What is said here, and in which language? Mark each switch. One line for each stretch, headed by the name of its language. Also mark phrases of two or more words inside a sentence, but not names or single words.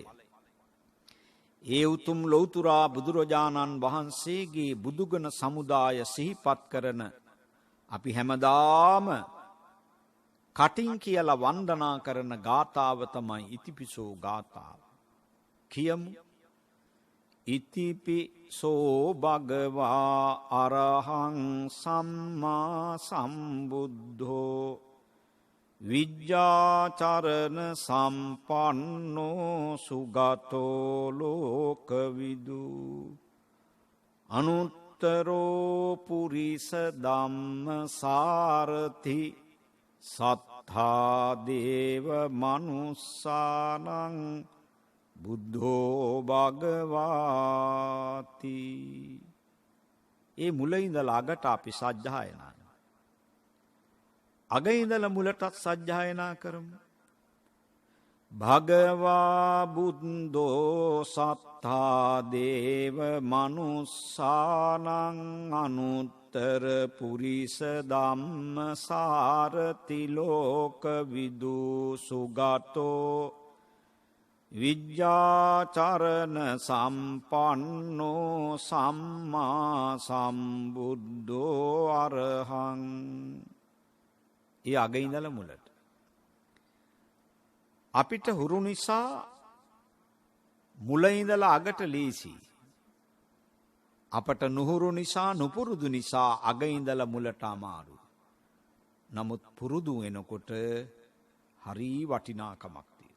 Sinhala: ඒ උතුම් ලෞතුරා බුදුරජාණන් වහන්සේගේ බුදුගුණ සමුදාය සිහිපත් කරන අපි හැමදාම කටින් කියලා වන්දනා කරන ගාථාව තමයි ඉතිපිසෝ ගාථාව. කියමු.
Pali: ඉතිපිසෝ භගවා අරහං සම්මා සම්බුද්ධෝ විජ්ජාචරණ සම්පන්නෝ සුගතෝ ලෝකවිදු අනුත්තරෝ පුරිස ධම්ම සාරථි සත්තා දේව මනුස්සානං බුද්ධෝ භගවාති.
Sinhala: ඒ මුල ඉඳලා අගට අපි සජ්ජායනා. අග ඉඳලා මුලටත් සජ්ජායනා කරමු.
Pali: භගවා බුද්ධෝ සත්තා දේව මනුස්සානං අනුත්තර පුරිස ධම්ම සාරති ලෝකවිදු සුගතෝ විජ්ජාචරණ සම්පන්නෝ සම්මා සම්බුද්ධෝ අරහං.
Sinhala: ඒ අග ඉඳලා මුලට. අපිට හුරු නිසා මුල ඉඳලා අගට ලීසි. අපට නුහුරු නිසා නුපුරුදු නිසා අග ඉඳලා මුලට අමාරු. නමුත් පුරුදු වෙනකොට හරි වටිනාකමක් තියෙනවා.